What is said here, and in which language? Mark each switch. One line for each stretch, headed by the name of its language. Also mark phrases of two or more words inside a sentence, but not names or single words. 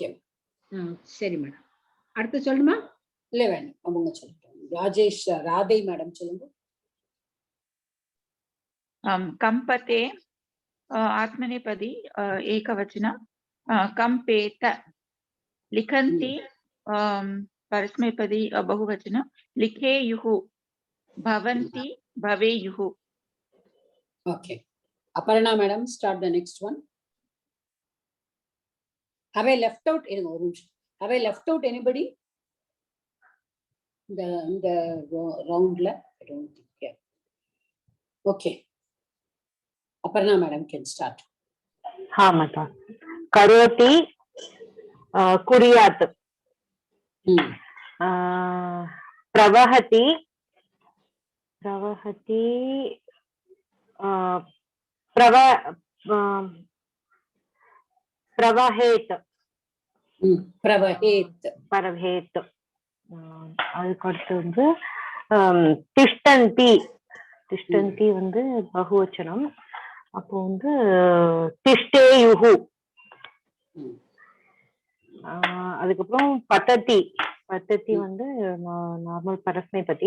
Tamil: சரி மேடம். அடுத்து சொல்லுமா? இல்ல வேணும், அவங்க சொல்லிட்டோம். ராஜேஷ் ராதை மேடம் சொல்லுங்க.
Sanskrit: कम्पते आत्मनेपदी एकवचनम्. கம்பேத. லிखन्ति परस्मैपदी बहुवचनं. लिखेयुः भवन्ति भवेयुः.
English: Okay, Aparna madam, start the next one. Have I left out anyone? Have I left out anybody? The round la? I don't think. Yeah. Okay, Aparna madam can start.
Sanskrit: हाँ madam. करोति कुर्यात्. प्रवहति प्रवहति प्रवहेत्. प्रवहेत्. प्रवहेत्.
Tamil: அதுக்கு அடுத்து வந்து திஷ்டந்தி. திஷ்டந்தி வந்து பகுவச்சனம். அப்போ வந்து திஷ்டேயுஹு. அதுக்கப்புறம் பத்ததி. பத்ததி வந்து நார்மல் பரஸ்மைபதி.